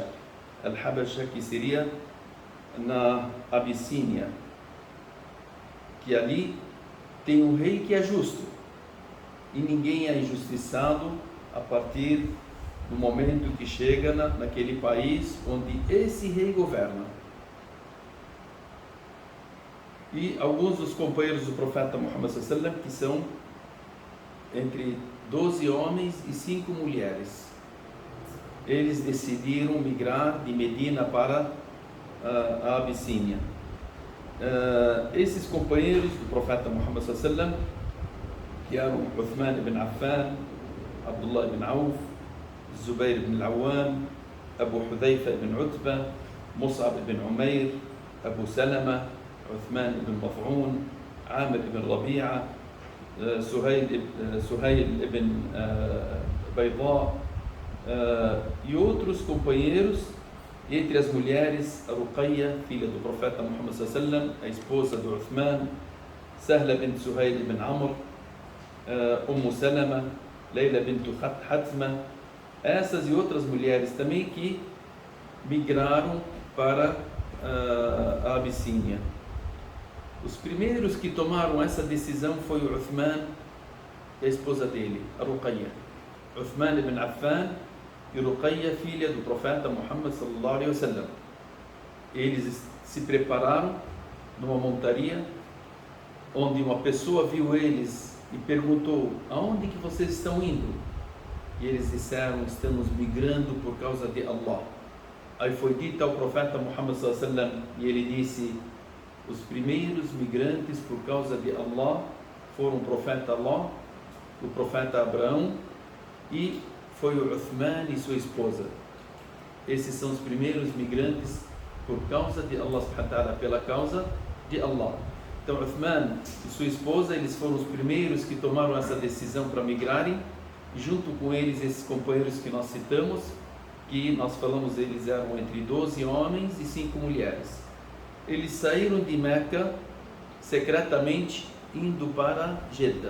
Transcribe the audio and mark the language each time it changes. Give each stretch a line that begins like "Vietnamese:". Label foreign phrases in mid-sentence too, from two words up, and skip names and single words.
Portuguese: Al-Habasha, que seria na Abissínia, que ali tem um rei que é justo e ninguém é injustiçado a partir do momento que chega naquele país onde esse rei governa. E alguns dos companheiros do profeta Muhammad
Arabic: صلى الله عليه وسلم,
Portuguese: que são entre 12 homens e 5 mulheres, eles decidiram migrar de Medina para a Abissínia. Esses companheiros do profeta Muhammad
Arabic: صلى الله عليه وسلم,
Portuguese: que eram Uthman ibn Affan, Abdullah ibn Auf, Zubair ibn al-Awwam, Abu Hudhayfa ibn Utbah, Mus'ab ibn Umair, Abu Salama, Uthman ibn Maf'un, Amir ibn Rabi'a, Suhail ibn Bayda, e outros companheiros. Entre as mulheres, a Ruqayya, filha do profeta Muhammad
Arabic: صلى الله عليه وسلم,
Portuguese: a esposa de Uthman, Sahla bint Suhail ibn Amr, Salama, Leila bint Hatma, essas e outras mulheres também que migraram para a Abissínia. Os primeiros que tomaram essa decisão foi o Uthman e a esposa dele, a Ruqayya. Uthman ibn Affan e Ruqayya, filha do profeta Muhammad
Arabic: صلى الله عليه وسلم.
Portuguese: Eles se prepararam numa montaria, onde uma pessoa viu eles e perguntou: aonde que vocês estão indo? E eles disseram: estamos migrando por causa de Allah. Aí foi dito ao profeta Muhammad
Arabic: صلى الله عليه وسلم,
Portuguese: e ele disse: os primeiros migrantes por causa de Allah foram o profeta Allah, o profeta Abraão, e foi o Uthman e sua esposa. Esses são os primeiros migrantes por causa de
Arabic: الله سبحانه وتعالى,
Portuguese: pela causa de Allah. Então Uthman e sua esposa, eles foram os primeiros que tomaram essa decisão para migrarem, e junto com eles esses companheiros que nós citamos, que nós falamos, eles eram entre 12 homens e 5 mulheres. Eles saíram de Meca secretamente indo para Jeddah.